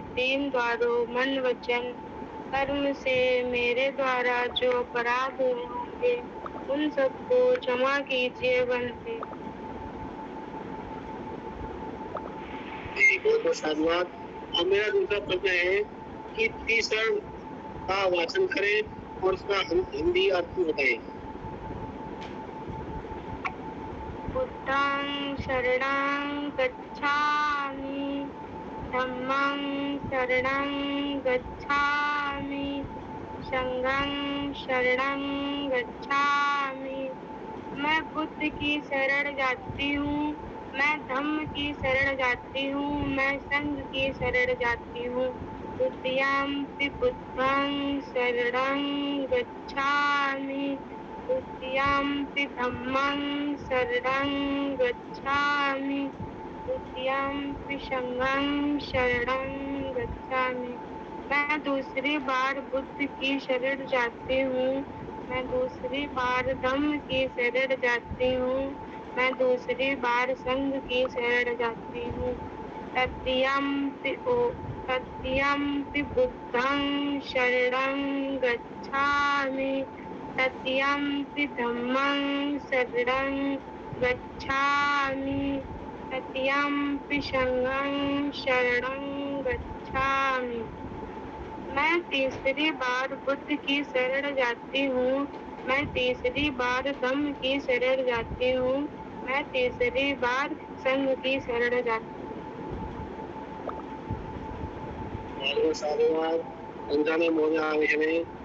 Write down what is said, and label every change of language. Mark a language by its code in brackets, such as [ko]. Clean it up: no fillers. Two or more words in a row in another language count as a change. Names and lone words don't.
[hi] 3 द्वारों मन वचन कर्म से मेरे द्वारा जो अपराध हुए होंगे उन सबको क्षमा कीजिए बनते। बहुत बहुत साधुवाद। अब मेरा दूसरा प्रश्न है कि तीसरण का वाचन करें और उसका हिंदी अर्थ बताएं। [pi] बुद्धं शरणं गच्छामि, धम्मं शरणं गच्छामि, संघं शरणं गच्छामि। [hi] मैं बुद्ध की शरण जाती हूँ, मैं धम्म की शरण जाती हूँ, मैं संघ की शरण जाती हूँ। [pi] द्वितीयंपि बुद्धं शरणं गच्छामि, द्वितीयंपि धम्मं शरणं गच्छामि, द्वितीयंपि संघं शरणं गच्छामि। [hi] मैं दूसरी बार बुद्ध की शरण जाती हूँ, मैं दूसरी बार धम्म की शरण जाती हूँ, मैं दूसरी बार संघ की शरण जाती हूँ। [pi] तृतीयंपि बुद्धं शरणं गच्छामि, तृतीयंपि धम्मं शरणं गच्छामि, तृतीयंपि संघं शरणं गच्छामि। [hi] मैं तीसरी बार बुद्ध की शरण जाती हूँ। मैं तीसरी बार धम्म की शरण जाती हूँ। मैं तीसरी बार संघ की शरण जाती हूँ। साधुवाद पंजाबी महोदय आवेशने